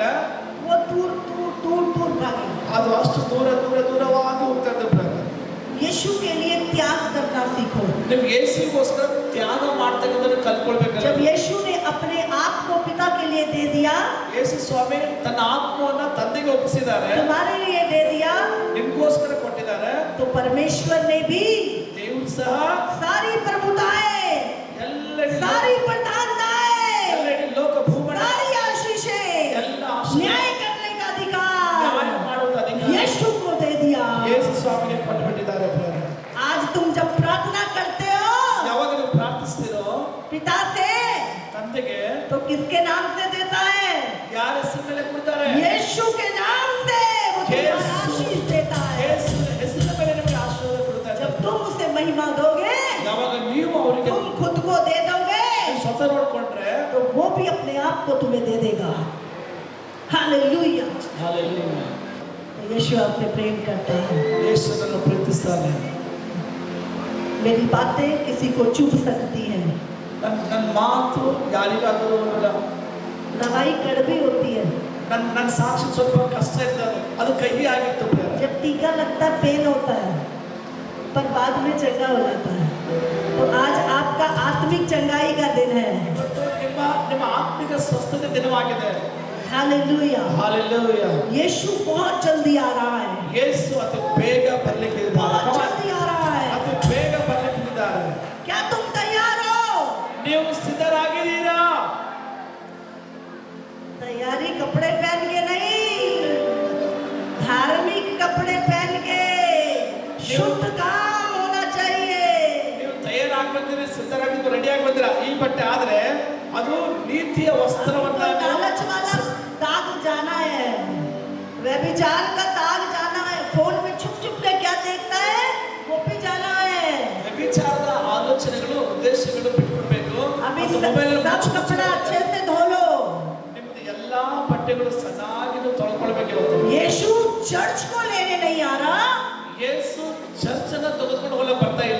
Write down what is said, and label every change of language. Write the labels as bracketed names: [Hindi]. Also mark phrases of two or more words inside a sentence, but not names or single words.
[Hindi] वो दूर दूर दूर दूर भागेगा. [Kannada] ಅದು ಅಷ್ಟು ದೂರ ದೂರ ದೂರವಾಗಿ ಹೋಗ್ತಾ ಇದ್ದಾಗ [Hindi] यीशु के लिए त्याग करना सीखो. [Kannada] ನೀವು ಯೇಸುಗೋಸ್ಕರ ತ್ಯಾಗ ಮಾಡ್ತಕ್ಕಂಥದ್ದು ಕಲ್ತ್ಕೊಳ್ಬೇಕಲ್ಲ. [Hindi] जब यीशु ने अपने आप को पिता के लिए दे दिया, [Kannada] ಯೇಸು ಸ್ವಾಮಿ ತನ್ನ ಆತ್ಮವನ್ನ ತಂದೆಗೆ ಒಪ್ಪಿಸಿದ್ದಾರೆ, [Hindi] तुम्हारे लिए दे दिया, [Kannada] ನಿಮ್ಗೋಸ್ಕರ ಕೊಟ್ಟಿದ್ದಾರೆ. [Hindi] तो परमेश्वर ने भी [Kannada] ದೇವರು ಸಹ [Hindi] सारी प्रभुताएं, [Kannada] ಎಲ್ಲೆಡೆ [Hindi] सारी प्रधानताएं, [Kannada] ಎಲ್ಲೆಡೆ ಲೋಕ ಭೂಮಂಡಲ [Hindi] सारी आशीषें, [Kannada] ಎಲ್ಲ ಆಶೀರ್ವಾದ [Hindi] न्याय करने का [Kannada] ನ್ಯಾಯ [Hindi] अधिकार [Kannada] ಮಾಡುವ ಅಧಿಕಾರ [Hindi] यीशु को दे दिया. [Kannada] ಯೇಸು ಸ್ವಾಮಿಗೆ ಕೊಟ್ಟುಬಿಟ್ಟಿದ್ದಾರೆ. ಪ್ರಿಯರೇ, [Hindi] आज तुम जब प्रार्थना करते हो [Kannada] ಯಾವಾಗ ನೀವು ಪ್ರಾರ್ಥಿಸ್ತೀರೋ [Hindi] पिता से, [Kannada] ತಂದೆಗೆ [Hindi] तो किसके नाम से देता है? [Kannada] ಯಾರ ಹೆಸರು ಮೇಲೆ ಕೊಡ್ತಾರೆ? [Hindi] यीशु के नाम से वो तुम्हारा आशीष देता है. [Kannada] ಯೇಸುವಿನ ಹೆಸರಿನ ಮೇಲೆ ನಿಮಗೆ ಆಶೀರ್ವಾದ ಕೊಡ್ತಾರೆ. [Hindi] जब तुम उसे महिमा दोगे, [Kannada] ಯಾವಾಗ ನೀವು ಅವರಿಗೆ [Hindi] तुम खुद को दे दोगे, [Kannada] ನೀವು ಸ್ವತಃ ನೋಡ್ಕೊಂಡ್ರೆ [Hindi] तो वो भी अपने आप को तुम्हें दे देगा. हालेलुया. [Kannada] ಹಾಲೆಲೂಯಾ. [Hindi] तो यीशु आपसे प्रेम करता है. [Kannada] ಯೇಸುವನ್ನು ಪ್ರೀತಿಸ್ತಾನೆ. [Hindi] मेरी बातें किसी को चुभ सकती हैं, [Kannada] ನನ್ನ ಮಾತು ಯಾರಿಗಾದರೂ [Hindi] दवाई कड़वी होती है, [Kannada] ನನ್ನ ಸಾಕ್ಷಿ ಸ್ವಲ್ಪ ಕಷ್ಟ ಇರ್ತದೆ, ಅದು ಕಹಿ ಆಗಿತ್ತು ಪ್ರಿಯರೇ. [Hindi] जब टीका लगता है पेन होता है, पर बाद में चंगा हो जाता है. तो आज आपका आत्मिक चंगाई का दिन है. [Kannada] ಇವತ್ತು ನಿಮ್ಮ ಆತ್ಮಿಕ ಸ್ವಸ್ಥತೆ ದಿನವಾಗಿದೆ. [Hindi] हालेलुया. [Kannada] ಹಾಲೆಲೂಯಾ. [Hindi] यीशु बहुत जल्दी आ रहा है, [Kannada] ಯೇಸು ಅತಿ ಬೇಗ ಬರ್ಲಿಕ್ಕೆ ಇದ್ದಾರೆ. [Hindi] बहुत जल्दी आ रहा है. [Kannada] ಅತಿ ಬೇಗ ಬರ್ಲಿಕ್ಕೆ ಇದ್ದಾರೆ. [Hindi] क्या तुम तैयार हो? [Kannada] ನೀವು ಸಿದ್ಧರಾಗಿದ್ದೀರಾ? [Hindi] तैयारी कपड़े पहन के नहीं, धार्मिक कपड़े पहन के, शुद्ध काम होना चाहिए. [Kannada] ನೀವು ತಯಾರಾಗಿ ಬಂದಿರಿ, ಸಿದ್ಧರಾಗಿದ್ದು ರೆಡಿಯಾಗಿ ಬಂದಿರಾ ಈ ಬಟ್ಟೆ, ಆದ್ರೆ ಅದು ನೀತಿಯ ವಸ್ತ್ರವನ್ನ [Hindi] तो लालच वाला दाग जाना है, व्यभिचार का दाग जाना है. फोन में छुप छुप के क्या देखता है वो भी जाना है. [Kannada] ವ್ಯಭಿಚಾರದ ಆಲೋಚನೆಗಳು ಉದ್ದೇಶಗಳು ಬಿಟ್ಕೊಡ್ಬೇಕು. [Hindi] अभी [Kannada] ಅದು ಮೊಬೈಲ್ [Hindi] सब कपड़ा अच्छे से धो लो. [Kannada] ನಿಮ್ದು ಎಲ್ಲಾ ಬಟ್ಟೆಗಳು ಚೆನ್ನಾಗಿ ತೊಳ್ಕೊಳ್ಬೇಕು. ಇವತ್ತು [Hindi] यीशु चर्च को लेने नहीं आ रहा, [Kannada] ಯೇಸು ಚರ್ಚ್ ಅನ್ನ ತೆಗೆದುಕೊಂಡು ಹೋಗಲು ಬರ್ತಾ ಇಲ್ಲ.